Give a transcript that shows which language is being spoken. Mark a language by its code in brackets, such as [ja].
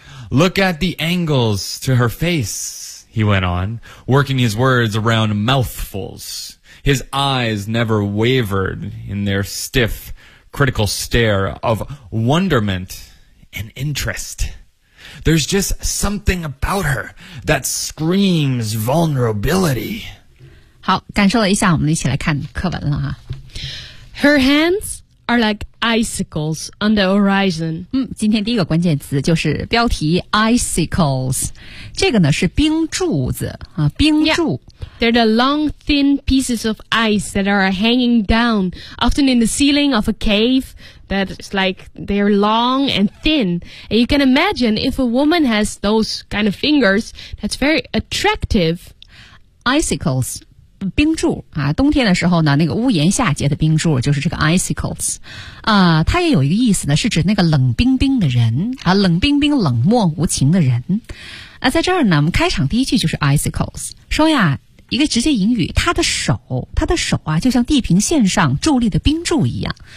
[en] Look at the angles to her face, he went on, working his words around mouthfuls. His eyes never wavered in their stiff, critical stare of wonderment and interest. There's just something about her that screams vulnerability. [zh] 好，感受了一下，我们一起来看课文了哈。 [en] Her hands are like icicles on the horizon. [zh] 今天第一个关键词就是标题 icicles. 这个呢是冰柱子、啊、冰柱。 [en] Yeah. They're the long, thin pieces of ice that are hanging down, often in the ceiling of a cave. That's like they're long and thin. And you can imagine if a woman has those kind of fingers, that's very attractive. Icicles. [zh] 冰柱啊，冬天的时候呢，那个屋檐下结的冰柱就是这个 icicles 啊，它也有一个意思呢，是指那个冷冰冰的人啊，冷冰冰、冷漠无情的人。那、啊、在这儿呢，我们开场第一句就是 icicles， 说呀，一个直接引语，他的手啊，就像地平线上伫立的冰柱一样。